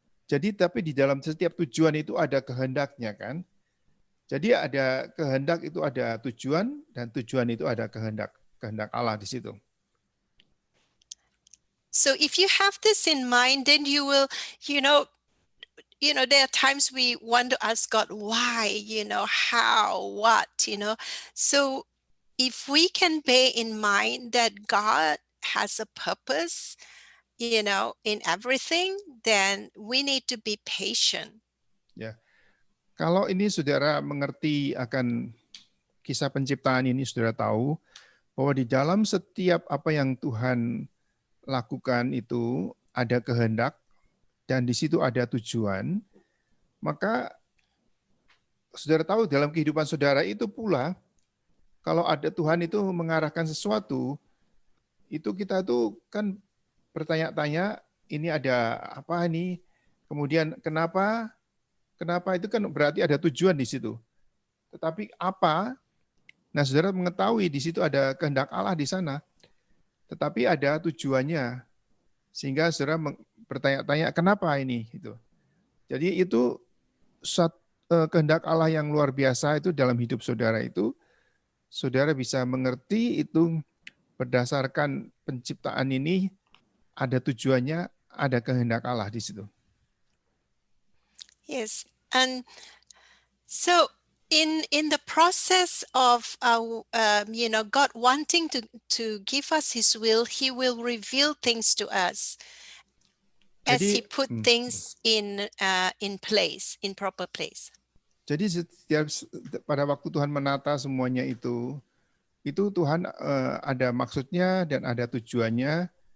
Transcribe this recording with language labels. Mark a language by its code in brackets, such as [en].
[id] Jadi tapi di dalam setiap tujuan itu ada kehendaknya kan. Jadi ada kehendak itu ada tujuan, dan tujuan itu ada kehendak Allah di situ. [en] So if you have this in mind, then you will, there are times we want to ask God why, how, what, So if we can bear in mind that God has a purpose, in everything, then we need to be patient. [id] Ya. Kalau ini saudara mengerti akan kisah penciptaan ini, saudara tahu bahwa di dalam setiap apa yang Tuhan lakukan itu ada kehendak, dan di situ ada tujuan, maka saudara tahu dalam kehidupan saudara itu pula, kalau ada Tuhan itu mengarahkan sesuatu, itu kita tuh kan bertanya-tanya, ini ada apa ini? Kemudian kenapa? Kenapa itu kan berarti ada tujuan di situ. Tetapi apa? Nah, saudara mengetahui di situ ada kehendak Allah di sana. Tetapi ada tujuannya. Sehingga saudara bertanya-tanya kenapa ini? Gitu. Jadi itu kehendak Allah yang luar biasa itu dalam hidup saudara itu, saudara bisa mengerti itu berdasarkan penciptaan ini ada tujuannya, ada kehendak Allah di situ. [en] Yes, and so in the process of God wanting to give us His will, He will reveal things to us as He put things in place, in proper place. [id] Jadi setiap pada waktu Tuhan menata semuanya itu Tuhan ada maksudnya dan ada tujuannya.